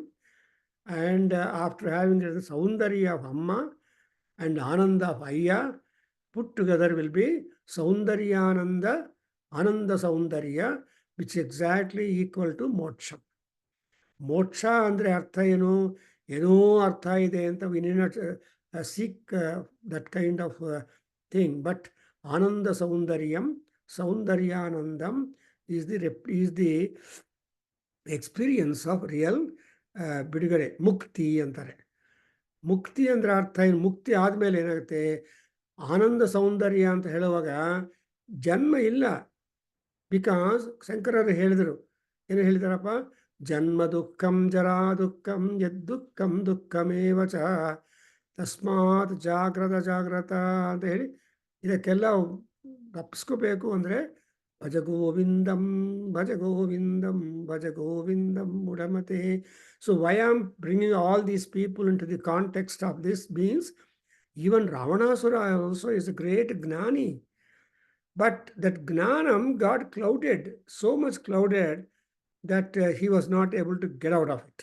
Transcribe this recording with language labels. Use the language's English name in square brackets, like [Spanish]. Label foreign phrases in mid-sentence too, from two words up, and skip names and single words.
[English] and after having saundarya of amma and ananda of ayya, put together will be [Sanskrit] ಸೌಂದರ್ಯಾನಂದ ಆನಂದ ಸೌಂದರ್ಯ, [English] which exactly equal to moksha. [Kannada] ಮೋಕ್ಷ ಅಂದರೆ ಅರ್ಥ ಏನು, ಏನೋ ಅರ್ಥ ಇದೆ ಅಂತ [English] we need not seek that kind of thing. ಬಟ್ [Sanskrit] ಆನಂದ ಸೌಂದರ್ಯಂ ಸೌಂದರ್ಯಾನಂದಂ [English] is the experience of real [Kannada] ಬಿಡುಗಡೆ, ಮುಕ್ತಿ ಅಂತಾರೆ. ಮುಕ್ತಿ ಅಂದರೆ ಅರ್ಥ ಏನು, ಮುಕ್ತಿ ಆದಮೇಲೆ ಏನಾಗುತ್ತೆ, ಆನಂದ ಸೌಂದರ್ಯ ಅಂತ ಹೇಳುವಾಗ ಜನ್ಮ ಇಲ್ಲ. ಬಿಕಾಸ್ ಶಂಕರರು ಹೇಳಿದರು, ಏನು ಹೇಳಿದಾರಪ್ಪ, [Sanskrit] ಜನ್ಮ ದುಃಖಂ ಜರಾ ದುಃಖಂ ಯದ್ದುಃಖಂ ದುಃಖಮೇವ ಚ ತಸ್ಮಾತ್ ಜಾಗ್ರತ [Kannada] ಅಂತ ಹೇಳಿ ಇದಕ್ಕೆಲ್ಲ ತಪ್ಪಿಸ್ಕೋಬೇಕು ಅಂದರೆ [Sanskrit] ಭಜ ಗೋವಿಂದಂ ಭಜ ಗೋವಿಂದಂ ಭಜ ಗೋವಿಂದಂ ಮುಡಮತೆ. [English] so why am bringing all these people in to the context of this means even Ravanasura also is a great gnani, but that gnanam got clouded, so much clouded that he was not able to get out of it.